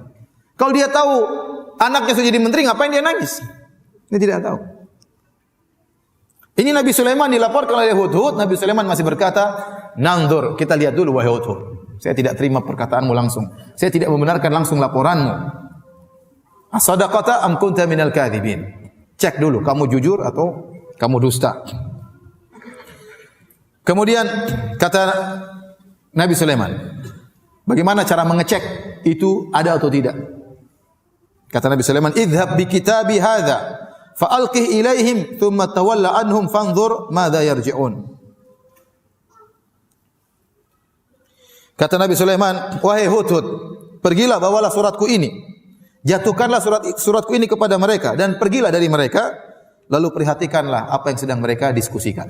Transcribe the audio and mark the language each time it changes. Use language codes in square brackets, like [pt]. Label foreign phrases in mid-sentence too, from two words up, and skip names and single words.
[id] Kalau dia tahu anaknya sudah jadi menteri, ngapain dia nangis? Dia tidak tahu. Ini Nabi Sulaiman dilaporkan oleh hudhud. Nabi Sulaiman masih berkata, nanzur, kita lihat dulu wahai hudhud. Saya tidak terima perkataanmu langsung. Saya tidak membenarkan langsung laporanmu. [ar] أصدقت أم كنت من الكاذبين. [id] Cek dulu, kamu jujur atau kamu dusta. Kemudian kata Nabi Sulaiman, bagaimana cara mengecek itu ada atau tidak? Kata Nabi Sulaiman, [ar] اذهب بكتابي هذا فألقه إليهم ثم تول عنهم فانظر ماذا يرجعون. [id] Kata Nabi Sulaiman, wahai hudhud, pergilah bawalah suratku ini. Jatuhkanlah suratku ini kepada mereka dan pergilah dari mereka, lalu perhatikanlah apa yang sedang mereka diskusikan.